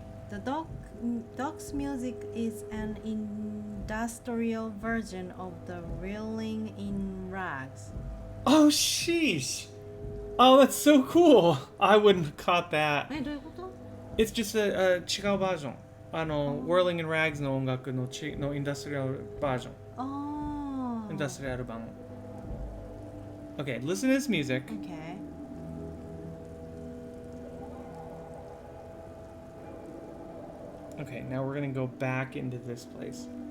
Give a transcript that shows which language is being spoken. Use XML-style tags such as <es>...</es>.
<en>The dog's music is an industrial version of the Reeling in Rags. Oh, sheesh! Oh, that's so cool! I wouldn't have caught that. It's just a</en> <ja>違うバージョン。 Whirling in Rags の音楽のインダストリアルバージョン。</ja> <en>Industrial bang. Okay, listen to this music. Okay. Okay, now we're gonna go back into this place.</en>